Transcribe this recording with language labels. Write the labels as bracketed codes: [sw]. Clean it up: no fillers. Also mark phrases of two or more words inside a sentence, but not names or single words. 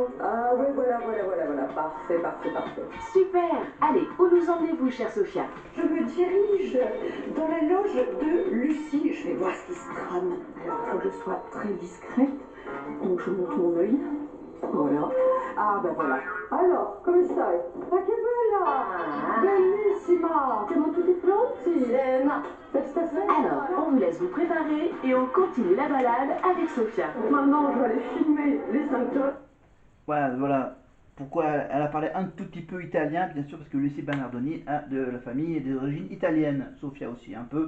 [fr] Ah ouais, voilà. Parfait. Super. Allez, où nous emmenez-vous, chère Sophia? Je me dirige dans la loge de Lucie. Je vais voir ce qui se trame. Alors, il faut que je sois très discrète. Donc, je monte mon œil. Voilà. Ah, ben voilà. Alors, [it] come stai? Ma che bella! Bellissima! Siamo tutti pronti? [fr] Non. Alors, on vous laisse vous préparer et on continue la balade avec Sophia. Maintenant, je vais aller filmer les 5 tonnes. Voilà. Pourquoi elle a parlé un tout petit peu italien, bien sûr, parce que Lucie Bernardoni a de la famille et des origines italiennes. Sophia aussi, un peu.